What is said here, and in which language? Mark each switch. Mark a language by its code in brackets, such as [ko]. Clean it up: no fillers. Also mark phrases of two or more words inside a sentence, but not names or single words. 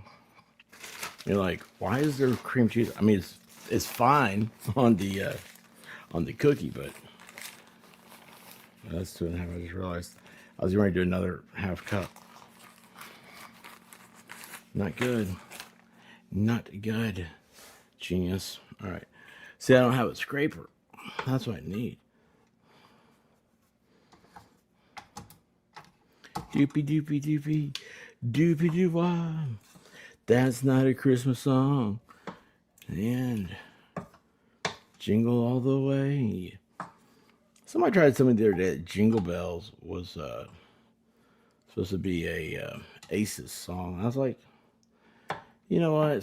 [en] You're like, why is there cream cheese? I mean, it's fine on the cookie, but that's 2.5. I just realized I was going to do another half cup. Not good. Not good. Genius. All right. See, I don't have a scraper. That's what I need. Doopy doopy doopy. Doopy doo wah. That's not a Christmas song. And jingle all the way. Somebody tried to tell me the other day that Jingle Bells was supposed to be a Aces song. I was like, you know what?